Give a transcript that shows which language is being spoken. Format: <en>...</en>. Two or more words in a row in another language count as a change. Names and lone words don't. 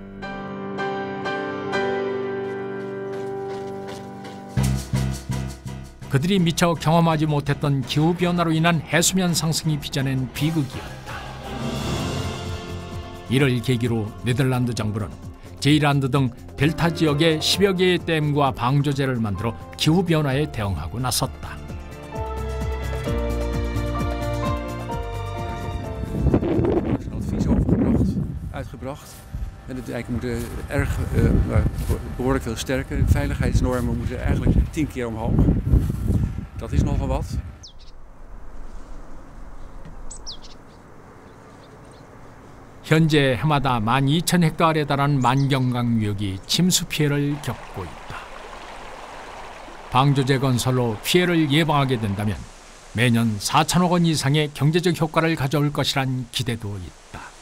<ko>그들이 미처 경험하지 못했던 기후변화로 인한 해수면 상승이 빚어낸 비극이었다. 이를 계기로 네덜란드 정부는 제일란드 등 델타 지역의 10여 개의 댐과 방조제를 만들어 기후변화에 대응하고 나섰다.</ko> <nl>Uitgebracht. En de dijken moeten behoorlijk veel sterker. De veiligheidsnormen moeten eigenlijk 10 keer omhoog. Dat is nogal wat.</nl> <ko>현재 해마다 12,000헥타르에 달하는 만경강유역이 침수 피해를 겪고 있다. 방조제 건설로 피해를 예방하게 된다면 매년 4천억 원 이상의 경제적 효과를 가져올 것이란 기대도 있다.</ko>